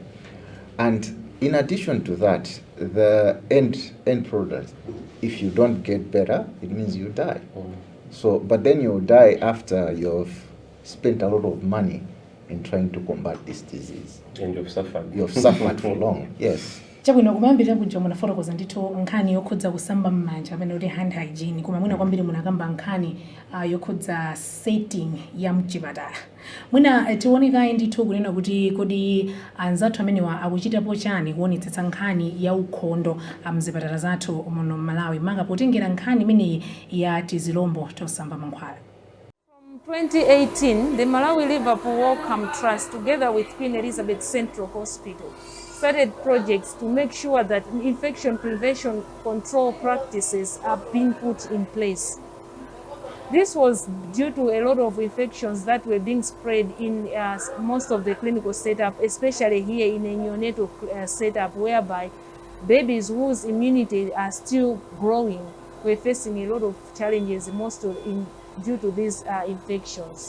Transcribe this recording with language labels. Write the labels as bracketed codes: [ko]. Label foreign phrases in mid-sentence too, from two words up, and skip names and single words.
[en] And in addition to that, the end product, if you don't get better, it means you die. So, but then you die after you've spent a lot of money in trying to combat this disease. And you've suffered. You've suffered for long, yes. [ny] Chabwino kumayambira kuja munafotokoza ndithu nkhani yokhudza kusamba m'manja amene kuti [en] hand hygiene [ny] koma mwina kwambiri munakamba nkhani yokhudza setting ya mchipatala. Mwina tionekayi ndithu kunena kuti kodi anzathu amenewa akuchitapo chani kuonetsetsa nkhani ya ukhondo mzipatala zathu muno Malawi manga potengera nkhani imeneyi ya tizilombo tosamba mankhwala. [en] From 2018, the Malawi Liverpool Wellcome Trust, together with Queen Elizabeth Central Hospital, started projects to make sure that infection prevention control practices are being put in place. This was due to a lot of infections that were being spread in most of the clinical setup, especially here in a neonatal setup, whereby babies whose immunity are still growing were facing a lot of challenges, due to these infections.